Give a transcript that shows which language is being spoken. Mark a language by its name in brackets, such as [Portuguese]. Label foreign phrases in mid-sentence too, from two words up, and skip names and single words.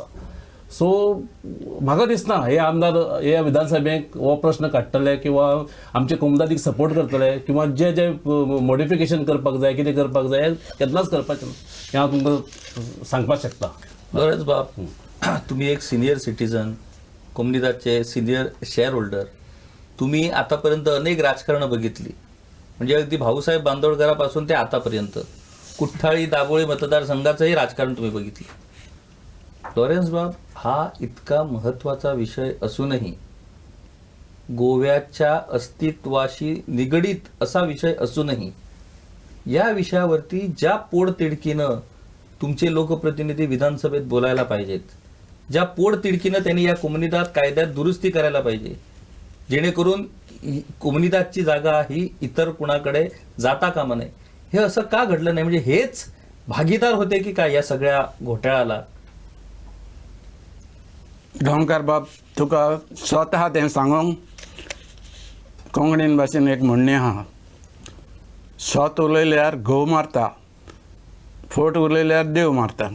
[Konkani] सो म्हाका दिसना हे आमदार हे विधानसभेक हो प्रश्न काडटले किंवा आमचे कोमुनिदादीक सपोर्ट करतले, किंवा जे जे मॉडिफिकेशन करपाक जाय, कितें करपाक जाय, हे केन्नाच करपाचें ना. हें हांव तुमकां सांगपाक शकता. [Marathi] बरेच बाप, तुम्ही एक [English] senior citizen, [Marathi] कोमुनिदादचे [English] senior share holder. [Marathi] तुम्ही आतापर्यंत अनेक राजकारणं बघितली, म्हणजे अगदी भाऊसाहेब बांदोडकरापासून ते आतापर्यंत कुठ्ठाळी दाभोळी मतदारसंघाचंही राजकारण तुम्ही बघितलं. लॉरेन्स बाब, हा इतका महत्त्वाचा विषय असूनही, गोव्याच्या अस्तित्वाशी निगडीत असा विषय असूनही, या विषयावरती ज्या पोटतिडकीनं तुमचे लोकप्रतिनिधी विधानसभेत बोलायला पाहिजेत, ज्या पोटतिडकीनं त्यांनी या कोमुनिदाद कायद्यात दुरुस्ती करायला पाहिजे, जेणेकरून कोमुनिदादची जागा ही इतर कुणाकडे जाता कामा नये, हे असं का घडलं नाही? म्हणजे हेच भागीदार होते की काय या सगळ्या घोटाळ्याला? [Konkani] गांवकार बाब, तुका स्वता तें सांगूंक कोंकणीन भाशेन एक म्हणणें आहा, स्वत उलयल्यार घोव मारता, फोट उलयल्यार देव मारता.